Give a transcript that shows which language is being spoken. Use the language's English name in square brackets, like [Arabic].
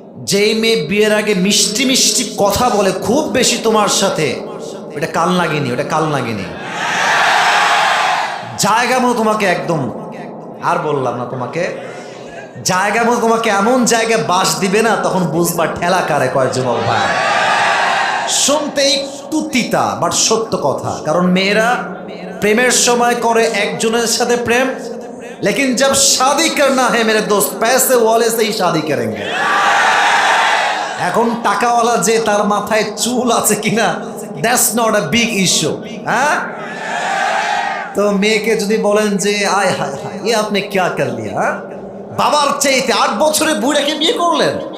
[Bangla] যেই মেয়ে বিয়ের আগে মিষ্টি মিষ্টি কথা বলে খুব বেশি তোমার সাথে, ওটা কাল লাগেনি, ওটা কাল লাগেনি। জায়গা মতো তোমাকে একদম, আর বললাম না তোমাকে, জায়গা মতো তোমাকে এমন জায়গায় বাস দিবে না, তখন বুঝবা ঠেলা কারে কয়। যুবক ভাই, শুনতে একটু তিতা বাট সত্য কথা। কারণ মেয়েরা প্রেমের সময় করে একজনের সাথে প্রেম, [Hindi] लेकिन जब शादी करना है मेरे दोस्त, पैसे वाले से ही शादी करेंगे। [Bangla] এখন টাকাওয়ালা যে তার মাথায় চুল আছে কিনা, [English] That's not a big issue. [Bangla] হ্যাঁ, তো মেয়েকে যদি বলেন যে আয় হায় হায় [Hindi] ये आपने क्या कर लिया, [Bangla] বাবার চাইতে 8 বছরে বুড়াকে বিয়ে করলেন।